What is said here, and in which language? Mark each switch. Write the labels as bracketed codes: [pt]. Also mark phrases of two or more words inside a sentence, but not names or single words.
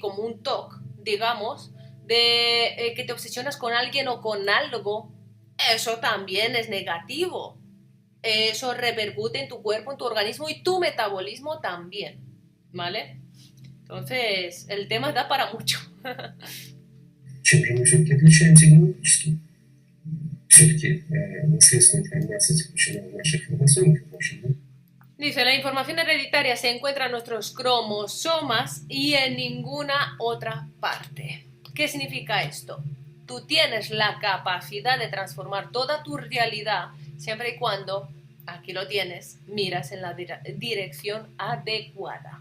[es] Como un TOC, digamos, de que te obsesionas con alguien o con algo, eso también es negativo. Eso repercute en tu cuerpo, en tu organismo y tu metabolismo también, ¿vale? Entonces, el tema da para mucho. [ru] Чем же мы все-таки отличаемся генетически? Все-таки наследственная информация заключена в наших хромосомах, в нашем мозге. [es] Dice, la información hereditaria se encuentra en nuestros cromosomas y en ninguna otra parte. ¿Qué significa esto? Tú tienes la capacidad de transformar toda tu realidad siempre y cuando, aquí lo tienes, miras en la dirección adecuada.